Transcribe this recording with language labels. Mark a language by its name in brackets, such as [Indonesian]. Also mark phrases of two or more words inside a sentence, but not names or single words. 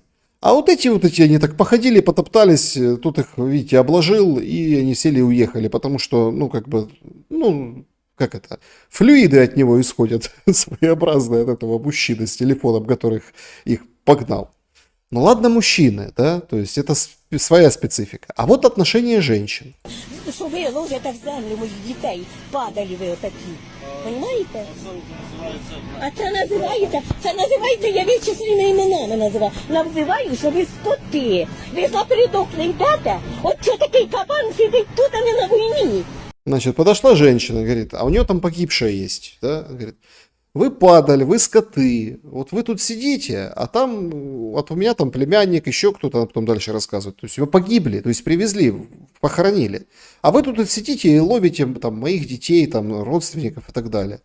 [Russian] А вот эти, они так походили, потоптались, тут их, видите, обложил, и они сели и уехали, потому что, ну, как бы, ну, как это, флюиды от него исходят, своеобразные от этого мужчины с телефоном, которых их погнал. Ну ладно, мужчины, да, то есть это своя специфика. А вот отношения женщин. [Ukrainian] Що ви ложите в землю моїх дітей, падали ви отакі. Понимаєте? А це називається, я вичислені іменами називаю. Називаю, що ви скоти. Ви напередок не йдете. От що такий кабан сидить тут, а не на війні. [Russian] Значит, подошла женщина, говорит, а у нее там погибшая есть, да, говорит, вы падали, вы скоты, вот вы тут сидите, а там, вот у меня там племянник, еще кто-то, потом дальше рассказывает, то есть вы погибли, то есть привезли, похоронили, а вы тут сидите и ловите там моих детей, там родственников и так далее.